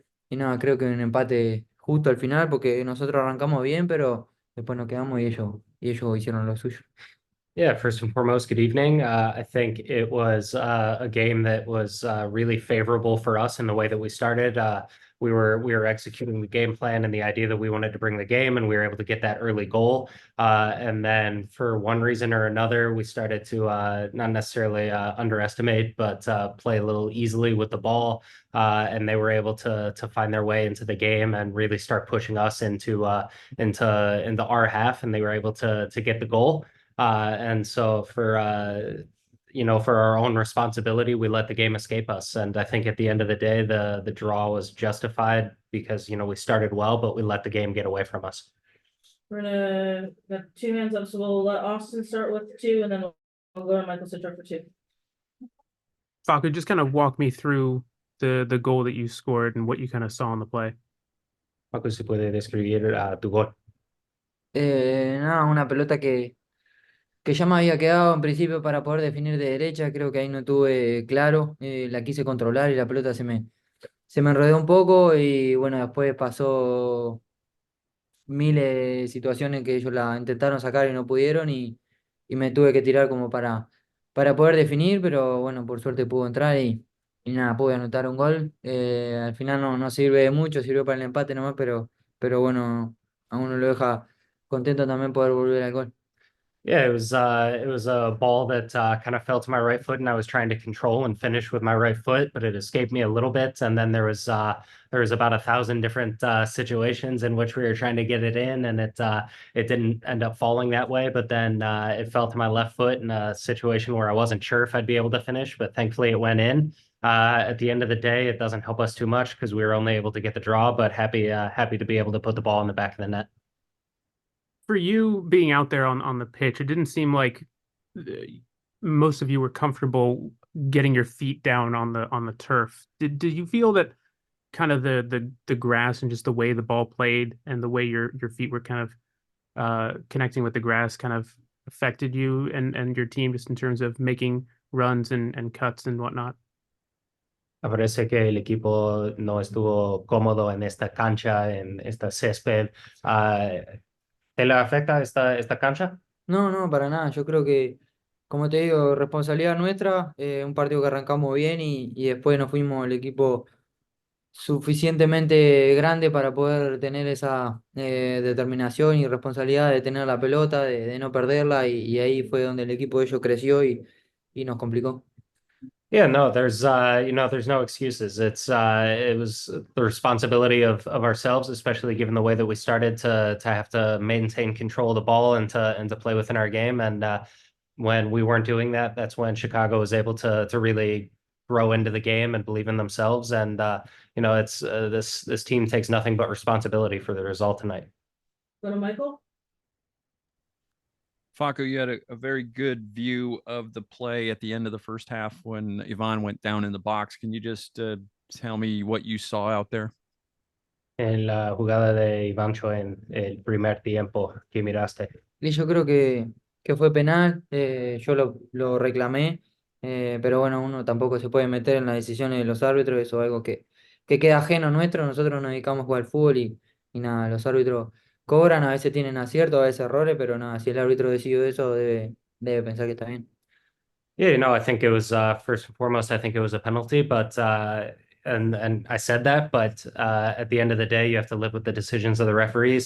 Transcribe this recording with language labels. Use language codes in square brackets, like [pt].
[es] Y nada, creo que un empate justo al final porque nosotros arrancamos bien, pero después nos quedamos y ellos hicieron lo suyo. [en] Yeah, first and foremost, good evening. I think it was a game that was really favorable for us in the way that we started. We were executing the game plan and the idea that we wanted to bring the game, and we were able to get that early goal. And then for one reason or another, we started to not necessarily underestimate, but play a little easily with the ball. And they were able to find their way into the game and really start pushing us into our half, and they were able to get the goal. And so for our own responsibility, we let the game escape us. And I think at the end of the day, the draw was justified because, we started well, but we let the game get away from us. We're gonna got 2 hands up, so we'll let Austin start with 2, and then we'll go to Michael Citro for 2. Facu, just kind of walk me through the goal that you scored and what you kind of saw on the play. [es] Paco, si puede describir tu gol. Nada, una pelota que ya me había quedado en principio para poder definir de derecha, creo que ahí no tuve claro, la quise controlar y la pelota se me enredó un poco y bueno, después pasó miles de situaciones que ellos la intentaron sacar y no pudieron y me tuve que tirar como para poder definir, pero bueno, por suerte pudo entrar y nada, pude anotar un gol. Al final no sirve de mucho, sirvió para el empate nomás, pero bueno, a uno lo deja contento también poder volver al gol. [en] Yeah, it was a ball that kind of fell to my right foot, and I was trying to control and finish with my right foot, but it escaped me a little bit. And then there was about 1,000 different situations in which we were trying to get it in, and it didn't end up falling that way. But then it fell to my left foot in a situation where I wasn't sure if I'd be able to finish, but thankfully it went in. At the end of the day, it doesn't help us too much because we were only able to get the draw, but happy to be able to put the ball in the back of the net. For you being out there on the pitch, it didn't seem like most of you were comfortable getting your feet down on the turf. Did you feel that kind of the grass and just the way the ball played and the way your feet were kind of connecting with the grass kind of affected you and your team just in terms of making runs and cuts and whatnot? [es] Me parece que el equipo no estuvo cómodo en esta cancha, en esta césped. ¿Te le afecta esta cancha? No, no, para nada. Yo creo que, como te digo, responsabilidad nuestra, un partido que arrancamos bien y después nos fuimos el equipo suficientemente grande para poder tener esa determinación y responsabilidad de tener la pelota, de no perderla y ahí fue donde el equipo de ellos creció y nos complicó. [en] Yeah, no, there's there's no excuses. It was the responsibility of ourselves, especially given the way that we started to have to maintain control of the ball and to play within our game. And when we weren't doing that, that's when Chicago was able to really grow into the game and believe in themselves. And it's this team takes nothing but responsibility for the result tonight. Go to Michael. Facu, you had a very good view of the play at the end of the first half when Ivan went down in the box. Can you just tell me what you saw out there? [es] En la jugada de Ivancho en el primer tiempo, ¿qué miraste? Y yo creo que fue penal, yo lo reclamé, pero bueno, uno tampoco se puede meter en las decisiones de los árbitros, eso es algo que queda ajeno nuestro, nosotros nos dedicamos a jugar al fútbol y nada, los árbitros cobran, a veces tienen aciertos, a veces errores, pero nada, si el árbitro decidió eso, debe pensar que está bien. [en] Yeah, I think it was first and foremost, I think it was a penalty, but and I said that, but at the end of the day, you have to live with the decisions of the referees.